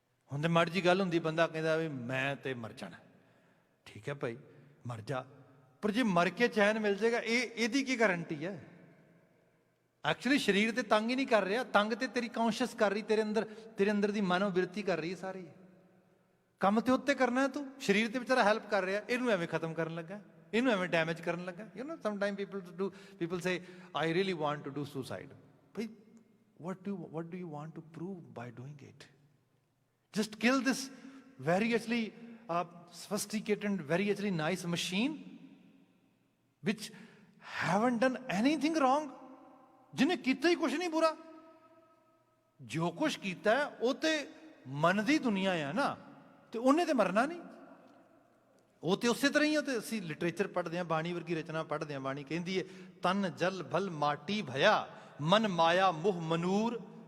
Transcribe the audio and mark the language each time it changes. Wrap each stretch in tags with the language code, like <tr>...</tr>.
<pa>ਹੁਣ ਤੇ ਮਾੜੀ ਜੀ ਗੱਲ ਹੁੰਦੀ, ਬੰਦਾ ਕਹਿੰਦਾ ਵੀ ਮੈਂ ਤੇ ਮਰ ਜਾਣਾ। ਠੀਕ ਹੈ ਭਾਈ, ਮਰ ਜਾ, ਪਰ ਜੇ ਮਰ ਕੇ ਚੈਨ ਮਿਲ ਜਾਏਗਾ, ਇਹਦੀ ਕੀ ਗਾਰੰਟੀ ਹੈ। ਐਕਚੁਅਲੀ ਸਰੀਰ ਤੇ ਤੰਗ ਹੀ ਨਹੀਂ ਕਰ ਰਿਹਾ, ਤੰਗ ਤੇ ਤੇਰੀ ਕੌਨਸ਼ੀਅਸ ਕਰ ਰਹੀ, ਤੇਰੇ ਅੰਦਰ ਦੀ ਮਨੋਬਿਰਤੀ ਕਰ ਰਹੀ ਹੈ ਸਾਰੀ। ਕੰਮ ਤੇ ਉੱਤੇ ਕਰਨਾ ਤੂੰ, ਸਰੀਰ ਤੇ ਵਿਚਾਰਾ ਹੈਲਪ ਕਰ ਰਿਹਾ, ਇਹਨੂੰ ਐਵੇਂ ਖਤਮ ਕਰਨ ਲੱਗਾ, ਇਹਨੂੰ ਐਵੇਂ ਡੈਮੇਜ ਕਰਨ ਲੱਗਾ।</pa> <en>You know sometime people say I really want to do suicide.</en> <pa>Bhai</pa> <en>what do you want to prove by doing it? Just kill this very actually sophisticated and very actually nice machine which haven't done anything wrong.</en> <pa>ਜਿਹਨੇ ਕੀਤਾ ਹੀ ਕੁਛ ਨਹੀਂ ਬੁਰਾ, ਜੋ ਕੁਛ ਕੀਤਾ ਉਹ ਤੇ ਮਨ ਦੀ ਦੁਨੀਆ ਆ ਨਾ, ਤੇ ਉਹਨੇ ਤੇ ਮਰਨਾ ਨਹੀਂ। ਉਹ ਤੇ ਉਸੇ ਤਰ੍ਹਾਂ ਹੀ ਆ। ਤੇ ਅਸੀਂ ਲਿਟਰੇਚਰ ਪੜ੍ਹਦੇ ਹਾਂ, ਬਾਣੀ ਵਰਗੀ ਰਚਨਾ ਪੜ੍ਹਦੇ ਹਾਂ। ਬਾਣੀ ਕਹਿੰਦੀ ਹੈ ਤਨ ਜਲ ਭਲ ਮਾਟੀ ਭਇਆ, ਮਨ ਮਾਇਆ ਮੁਹ ਮਨੂਰ।</pa>